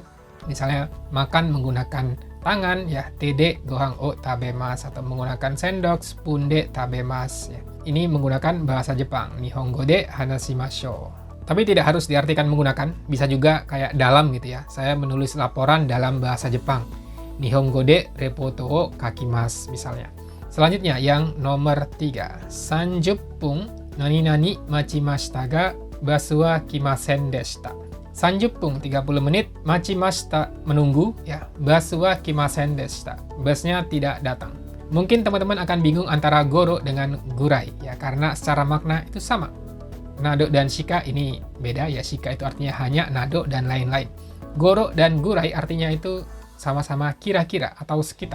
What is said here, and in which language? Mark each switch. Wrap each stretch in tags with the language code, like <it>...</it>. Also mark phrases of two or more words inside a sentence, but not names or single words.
<id>Misalnya makan menggunakan tangan ya,</id> <ja>手でご飯を食べます,</ja> <id>atau menggunakan sendok,</id> <ja>スプーンで食べます</ja> <id>ya. Ini menggunakan bahasa Jepang.</id> <ja>日本語で話しましょう.</ja> <id>Tapi tidak harus diartikan menggunakan, bisa juga kayak dalam gitu ya. Saya menulis laporan dalam bahasa Jepang.</id> <ja>日本語でレポートを書きます misalnya.</ja> <id>Selanjutnya yang nomor 3.</id> <ja>30 分何々待ちましたがバスは来ませんでした.</ja> <id>30 menit machimashita menunggu ya,</id> <ja>バスは来ませんでした.</ja> <id>Busnya tidak datang. Mungkin teman-teman akan bingung antara goro dengan gurai ya, karena secara makna itu sama. Nado dan shika ini beda ya, shika itu artinya hanya, nado dan lain-lain. Goro dan gurai artinya itu sama-sama kira-kira atau sekitar.</id>